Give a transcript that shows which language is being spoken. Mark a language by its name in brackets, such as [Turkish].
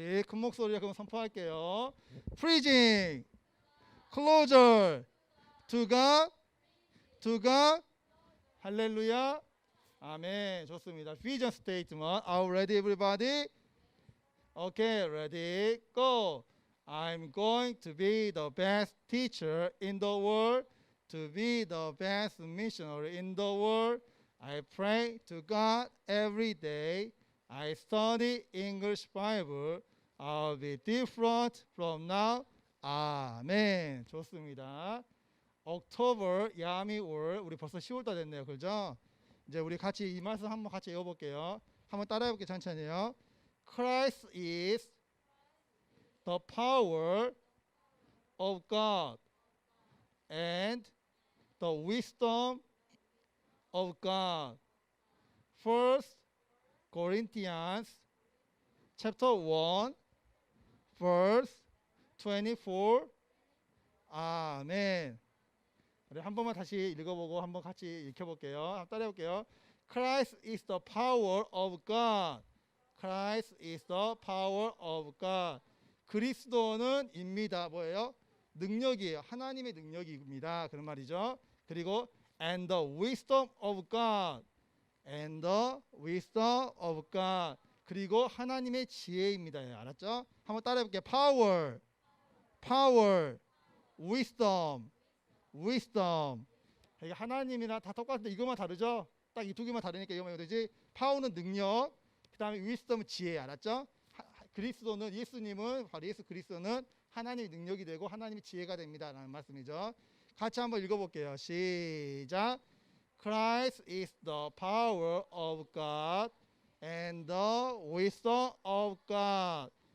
[Korean] 목소리로 그럼 선포할게요. [English] Preaching, closer to God, to God. [Korean] 할렐루야. 아멘. 좋습니다. [English] Vision statement. Are you ready, everybody? Okay, ready, go. I'm going to be the best teacher in the world, to be the best missionary in the world. I pray to God every day. I study English Bible. I'll be different from now. [Korean] 아멘. 좋습니다. October, 야미 월. 우리 벌써 10월달 됐네요. 그죠? 이제 우리 같이 이 말씀 한번 같이 읽어볼게요. 한번 따라해볼게요. 천천히요. [English] Christ is the power of God and the wisdom of God. First Corinthians chapter 1 verse 24. 아멘. [Korean] 우리 한 번만 다시 읽어보고 한번 같이 읽혀볼게요. 한번 따라해볼게요. [English] Christ is the power of God. Christ is the power of God. [Korean] 그리스도는 입니다. 뭐예요? 능력이에요. 하나님의 능력입니다. 그런 말이죠. [English] 그리고 and the wisdom of God. And the wisdom of God. [Korean] 그리고 하나님의 지혜입니다. 알았죠? 한번 따라해볼게요. [English] Power, power, wisdom, wisdom. [Korean] 이게 하나님이랑 다 똑같은데 이것만 다르죠? 딱 이 두 개만 다르니까 이거만 되지. 파워는 능력, 그 다음에 wisdom은 지혜. 알았죠? 그리스도는, 예수님은, 바로 예수 그리스도는 하나님의 능력이 되고 하나님의 지혜가 됩니다. 라는 말씀이죠. 같이 한번 읽어볼게요. 시작. [English] Christ is the power of God and the wisdom of God.